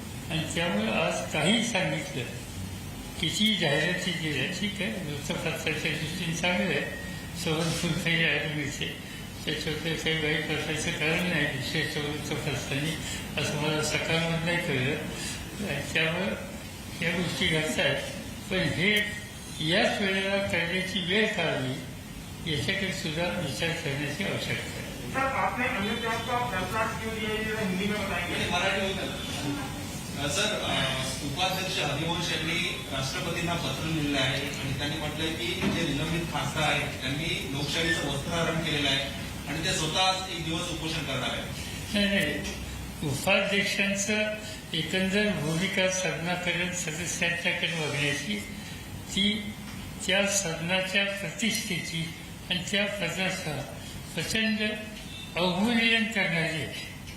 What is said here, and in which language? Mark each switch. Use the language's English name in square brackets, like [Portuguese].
[Marathi] आणि त्यामुळे आज काही सांगितलं, किती जाहिराती दिल्या, ठीक आहे, वृत्तपत्राच्या दृष्टीने चांगलं आहे, संबंधपूर काही आरोग्याचे, त्याच्यावर काही वाईट वाटायचं कारण नाही विशेष वृत्तपत्रांनी, असं मला सकाळमध्ये नाही कळलं. त्यामुळं या गोष्टी घडतात. पण हे याच वेळेला करण्याची वेळ काढली याच्याकडे सुद्धा विचार करण्याची आवश्यकता आहे. [Hindi] सर, आपने अयोध्या का फैसला क्यों लिया, ये हिंदी में बताएंगे? [Marathi] मराठी होतं. सर, उपाध्यक्ष हरिवंश यांनी राष्ट्रपतींना पत्र लिहिलं आहे आणि त्यांनी म्हटलंय की जे निलंबित खासदार आहेत त्यांनी लोकशाहीचं वस्त्रहरण केलेलं आहे आणि ते स्वतः एक दिवस उपोषण करणार आहे. नाही, उपाध्यक्षांचं एकंदर भूमिका सदनापर्यंत सदस्यांच्याकडे बघण्याची, ती त्या सदनाच्या प्रतिष्ठेची आणि त्या पदाचा प्रचंड अवमूल्यन करणारी आहे.